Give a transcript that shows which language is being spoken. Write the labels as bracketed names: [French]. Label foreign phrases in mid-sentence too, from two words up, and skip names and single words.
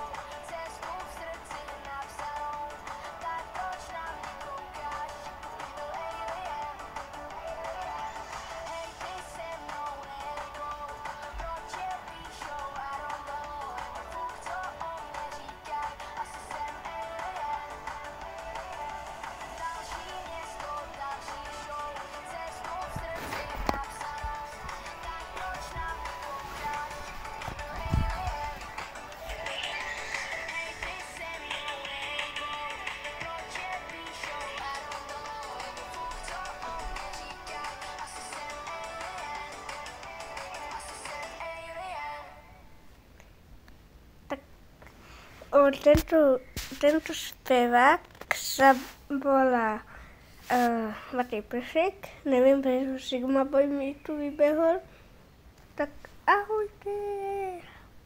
[Czech] cestu v srdci napsanou, tak proč na mě koukáš, by byl alien. Hej, ty se mnou nejbou, proč je píšou, [English] I don't know, [Czech] fuk, co o mě říkaj, asi jsem alien. Další město, další show, cestu v srdci napsanou, tak proč na mě koukáš, by byl alien. Hej, ty se mnou nejbou, proč je píšou, [English] I don't know, [Czech] fuk, co o mě říkaj, asi jsem alien, asi jsem alien. [Slovak] Tak tento zpěvák sa volá Matej Pršek, nevím, prečo Sigma Boy mi tu vybehol, tak ahojte.